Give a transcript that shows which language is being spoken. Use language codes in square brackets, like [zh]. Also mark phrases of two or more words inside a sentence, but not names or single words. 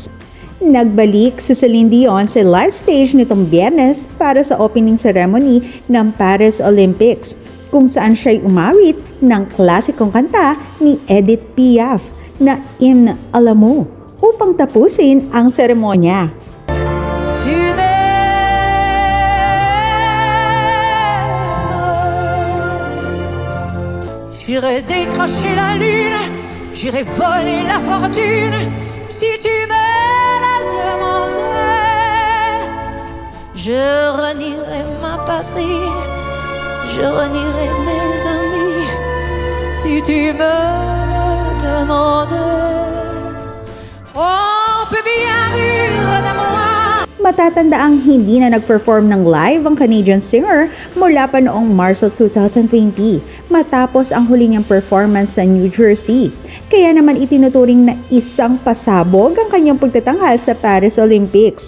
[tl] Nagbalik si Celine Dion sa [en] live stage [tl] nitong Biyernes para sa [en] opening ceremony [tl] ng Paris Olympics, kung saan siya'y umawit ng klasikong kanta ni Edith Piaf na In Alam upang tapusin ang seremonya. [fr] J'irai décrocher la lune, j'irai voler la fortune, si tu me la demandais. Je renierai ma patrie, je renierai mes amis, si tu me le demandais. On peut bien rire de moi. [tl] Matatandaang hindi na nag-perform ng live ang [en] Canadian singer [tl] mula pa noong Marso 2020 matapos ang huli niyang performance sa New Jersey. Kaya naman itinuturing na isang pasabog ang kanyang pagtatanghal sa Paris Olympics.